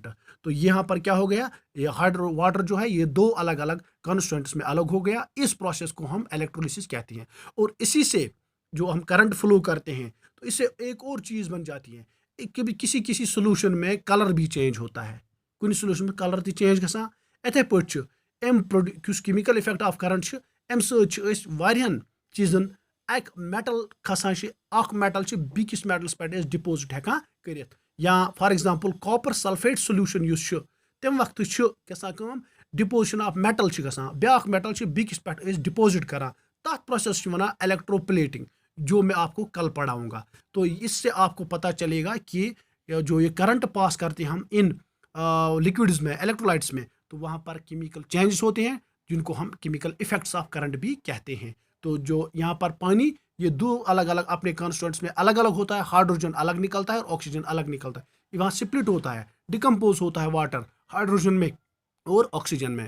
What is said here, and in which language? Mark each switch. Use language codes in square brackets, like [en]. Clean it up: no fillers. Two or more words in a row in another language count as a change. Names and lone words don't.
[hi] तो यहाँ पर क्या हो गया, ये [en] hydro water [hi] जो है ये दो अलग अलग कॉन्स्टेंट्स में अलग हो गया। इस प्रोसेस को हम इलेक्ट्रोलिसिस कहते हैं। और इसी से जो हम करंट फ्लो करते हैं, तो इससे एक और चीज़ बन जाती है, कभी किसी किसी सोल्यूशन में कलर भी चेंज होता है, कुछ सोल्यूशन में [ks] कलर ती चेंज गसान। इथे पे [en] chemical effect of current [ks] अम सवारियन चीज़न एक मेटल खसान, मेटल बिकिस मेटल्स पे डिपोजिट हेकान करित, या [en] for example copper sulphate solution [ks] तम वक्त गसान [en] deposition of metal [ks] गसान, ब्याक मेटल बिकिस पे डिपोजिट करान, तथ प्रोसेस वनान इलेक्ट्रोप्लेटिंग, [hi] जो मैं आपको कल पढ़ाऊंगा। तो इससे आपको पता चलेगा कि जो ये करंट पास करते हैं हम इन लिक्विड्स में, इलेक्ट्रोलाइट्स में, तो वहाँ पर [en] chemical changes [hi] होते हैं जिनको हम [en] chemical effects of current [hi] भी कहते हैं। तो जो यहाँ पर पानी ये दो अलग अलग अपने कॉन्स्टिट्यूएंट्स में अलग अलग होता है, हाइड्रोजन अलग निकलता है और ऑक्सीजन अलग निकलता है, वहाँ स्प्लिट होता है, डिकम्पोज होता है वाटर हाइड्रोजन में और ऑक्सीजन में।